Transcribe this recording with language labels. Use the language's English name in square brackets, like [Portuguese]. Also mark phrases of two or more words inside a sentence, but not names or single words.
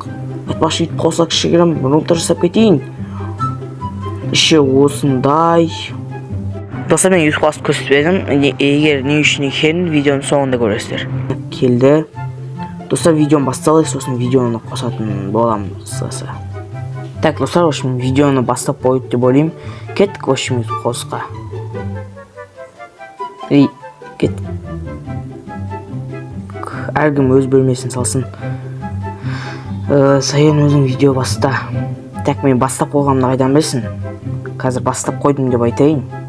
[Kazakh] Айтпақшы YouTube қосыла кішігірім, бұны жасап кетейін. Іші осындай. Достар, мен YouTube қосып көрсетпедім. Егер не үшін екенін видеоның соңында көресіздер. Келді. Достар, видеоны басталайық, сосын видеоны қосатын боламын қысқасы. Так, достар, [Russian] в общем, [Kazakh] видеоны бастап қойды деп ойлаймын. Кеттік, [Russian] в общем, [Kazakh] YouTube қосқа. Кет. Әркім өз бөлмесін салсын. Саян өзің видео баста. Так, мен бастап қойғанымды қайдан білсін? Қазір бастап қойдым деп айтайын.